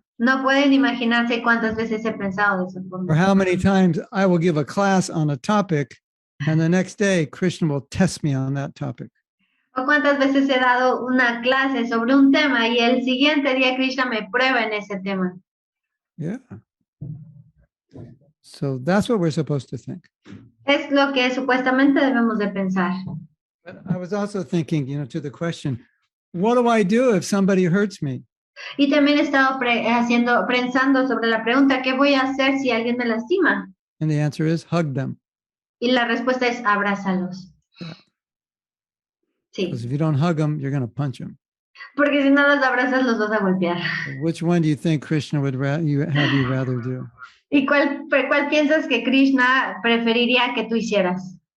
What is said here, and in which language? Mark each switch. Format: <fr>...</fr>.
<es>No pueden imaginarse cuántas veces he pensado de esa forma.</es> <en>Or how many times I will give a class on a topic and the next day Krishna will test me on that topic.</en> <es>O cuántas veces he dado una clase sobre un tema y el siguiente día Krishna me prueba en ese tema.</es> <en>Yeah. So that's what we're supposed to think.</en> <es>Es lo que supuestamente debemos de pensar.</es> <en>But I was also thinking, to the question, what do I do if somebody hurts me?</en> <es>Y también he estado pensando sobre la pregunta, ¿qué voy a hacer si alguien me lastima?</es> <en>And the answer is hug them.</en> <es>Y la respuesta es abrázalos.</es> <en>Yeah.</en> <es>Sí.</es> <en>Because if you don't hug them, you're going to punch them.</en> <es>Porque si no los abrazas, los vas a golpear.</es> <en>Which one do you think Krishna would have you rather do?</en> <es>¿Y cuál piensas que Krishna preferiría que tú hicieras?</es>